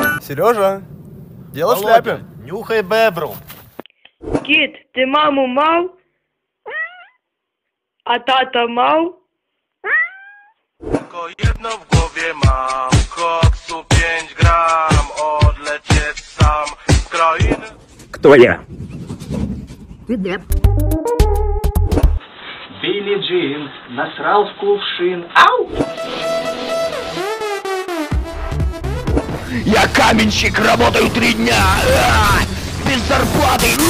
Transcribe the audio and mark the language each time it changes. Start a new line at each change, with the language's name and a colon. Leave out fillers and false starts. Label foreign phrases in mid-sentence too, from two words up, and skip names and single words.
Russian: Сережа, дело в Володя, шляпе. нюхай бебру.
Ukrainian: Кіт, ти маму мав? А тата мав?
Polish: Tylko jedno w głowie mam, koksu 5 gram, odlecieć sam z krainy.
Russian: Кто я? Билли Джин насрал в кувшин. Ау! Я каменщик, работаю 3 дня! Без зарплаты!